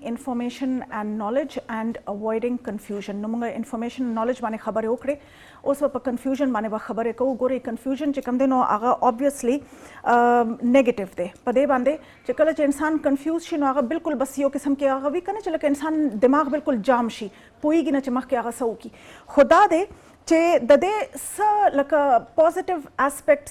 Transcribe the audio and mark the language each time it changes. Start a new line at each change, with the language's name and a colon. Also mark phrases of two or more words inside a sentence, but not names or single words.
English: information and knowledge and avoiding confusion
Pashto: نو مونږ
English: information knowledge
Pashto: باندې خبرې وکړې اوس به په کنفیوژن باندې به خبرې کوو ګورئ کنفیوژن چې کوم دی نو هغه obviously نیگیټیو دی په دې باندې چې کله چې انسان کنفیوز شي نو هغه بالکل بس یو قسم کې هغه وي که نه چې لکه انسان دماغ بالکل جام شي پوهېږي نه چې مخکې هغه څه وکړي خو دا دی چې د دې څه لکه
English: positive aspects